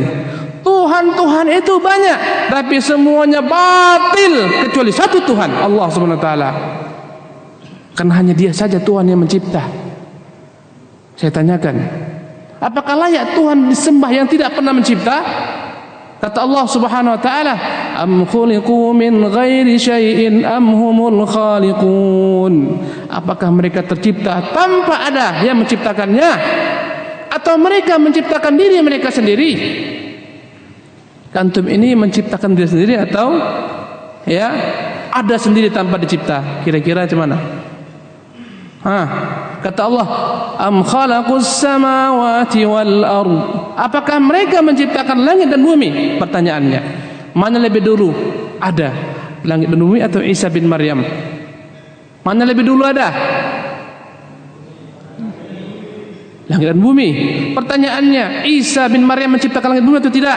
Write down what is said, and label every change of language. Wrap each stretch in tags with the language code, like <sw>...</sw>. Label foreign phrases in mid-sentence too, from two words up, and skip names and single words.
<id>Tuhan-Tuhan itu banyak, tapi semuanya batil kecuali satu Tuhan, Allah</id> <ar>سبحانه وتعالى.</ar> <id>Karena hanya Dia saja Tuhan yang mencipta. Saya tanyakan, apakah layak Tuhan disembah yang tidak pernah mencipta? Kata Allah</id> <ar>سبحانه وتعالى، أم خلقوا من غير شيء أم هم الخالقون.</ar> <id>Apakah mereka tercipta tanpa ada yang menciptakannya, atau mereka menciptakan diri mereka sendiri? Antum ini menciptakan diri sendiri atau ya ada sendiri tanpa dicipta? Kira-kira macam mana? Kata Allah,</id> <ar>أم خلقوا السماوات والأرض.</ar> <id>Apakah mereka menciptakan langit dan bumi? Pertanyaannya, mana lebih dulu ada, langit dan bumi atau Isa bin Maryam? Mana lebih dulu ada? Langit dan bumi. Pertanyaannya, Isa bin Maryam menciptakan langit dan bumi atau tidak?</id>